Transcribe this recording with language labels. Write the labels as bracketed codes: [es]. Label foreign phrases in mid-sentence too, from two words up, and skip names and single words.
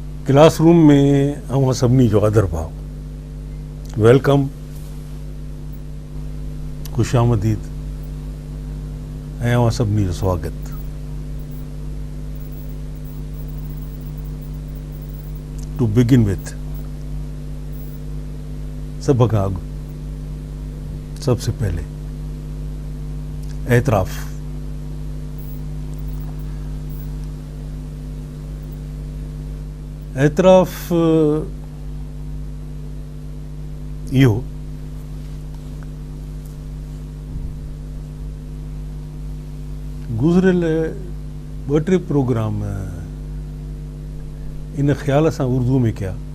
[sd] क्लासरूम में अवां सभिनी जो आदर भाव, वेलकम, खुश आमदीद ऐं अवां सभिनी जो स्वागत। [en] to begin with, [sd] सब खां अॻु [ur] سب سے پہلے اعتراف. [sd] एतराफ़ इहो गुज़िरियल 2-3 प्रोग्राम इन ख़्याल सां उर्दू में कया